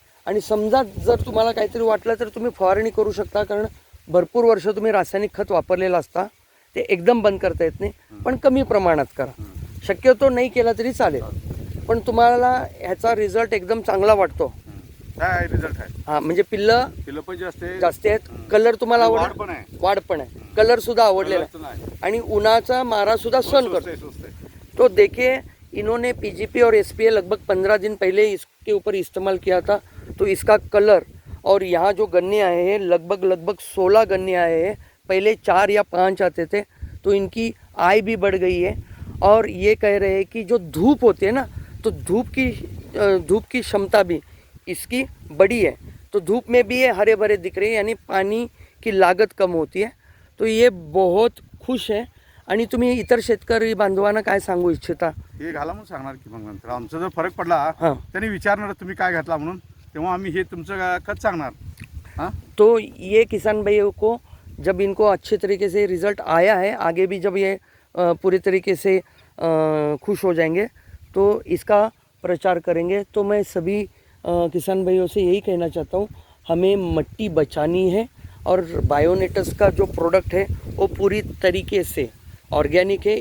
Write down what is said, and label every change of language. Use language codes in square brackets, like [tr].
[mr] आणि समजा जर तुम्हाला काहीतरी वाटलं तर तुम्ही फवारणी करू शकता, कारण भरपूर वर्ष तुम्ही रासायनिक खत वापरलेलं असता, ते एकदम बंद करता येत नाही, पण कमी प्रमाणात करा। शक्यतो नाही केला तरी चालेल, पण तुम्हाला ह्याचा रिझल्ट एकदम चांगला वाटतो। रिझल्ट आहे। हा, म्हणजे पिल्लं पण जास्त आहेत। कलर तुम्हाला वाढ पण आहे। वाढ पण आहे, कलर सुद्धा आवडलेला आहे आणि उन्हाचा मारा सुद्धा सहन करतो। [hi] तो देखिए, इन्होंने पीजीपी और एसपीए लगभग 15 दिन पहले इसके ऊपर इस्तेमाल किया था। तो इसका कलर और यहाँ जो गन्ने आए हैं लगभग 16 गन्ने आए हैं। पहले 4 या 5 आते थे, तो इनकी आय भी बढ़ गई है। और ये कह रहे हैं कि जो धूप होती है ना, तो धूप की क्षमता भी इसकी बड़ी है। तो धूप में भी ये हरे भरे दिख रहे हैं, यानी पानी की लागत कम होती है। तो ये बहुत खुश है। [mr] आणि तुम्ही इतर शेतकरी बांधवांना काय सांगू इच्छिता? हे घाला म्हणून सांगणार की मग नंतर आमचा जर फरक पडला त्यांनी विचारणार तुम्ही काय घातला म्हणून, तेव्हा आम्ही हे तुमचं खत सांगणार। हाँ, [hi] तो ये किसान भाइयों को जब इनको अच्छे तरीके से रिजल्ट आया है, आगे भी जब ये पूरे तरीके से खुश हो जाएंगे तो इसका प्रचार करेंगे। तो मैं सभी किसान भाइयों से यही कहना चाहता हूँ, हमें मिट्टी बचानी है और बायोनेटस का जो प्रोडक्ट है वो पूरी तरीके से ऑर्गेनिक है।